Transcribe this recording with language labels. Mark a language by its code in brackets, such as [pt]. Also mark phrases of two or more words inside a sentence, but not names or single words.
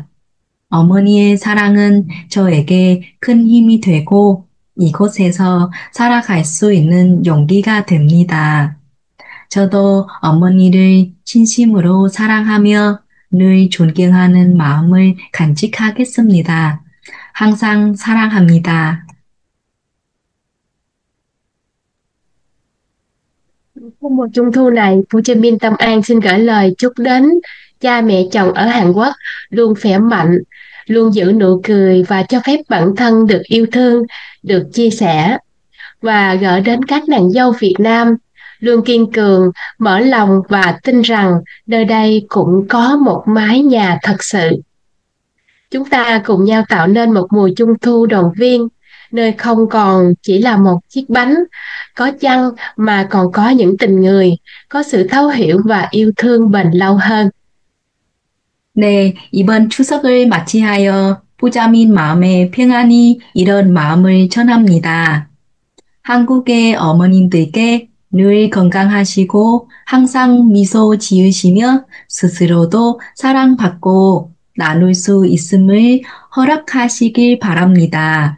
[ko] 어머니의 사랑은 저에게 큰 힘이 되고 이곳에서 살아갈 수 있는 용기가 됩니다. 저도 어머니를 진심으로 사랑하며 늘 존경하는 마음을 간직하겠습니다. 항상 사랑합니다. [vi] Mùa Trung thu này, Fujamin Tâm An xin gửi lời chúc đến cha mẹ chồng ở Hàn Quốc luôn khỏe mạnh, luôn giữ nụ cười và cho phép bản thân được yêu thương, được chia sẻ. Và gửi đến các nàng dâu Việt Nam luôn kiên cường, mở lòng và tin rằng nơi đây cũng có một mái nhà thật sự. Chúng ta cùng nhau tạo nên một mùa Trung thu đoàn viên, nơi không còn chỉ là một chiếc bánh, có chăng mà còn có những tình người, có sự thấu hiểu và yêu thương bền lâu hơn. [ko] 네, 이번 추석을 맞이하여 부자민 마음에 평안히 이런 마음을 전합니다. 한국의 어머님들께 늘 건강하시고 항상 미소 지으시며 스스로도 사랑받고 나눌 수 있음을 허락하시길 바랍니다.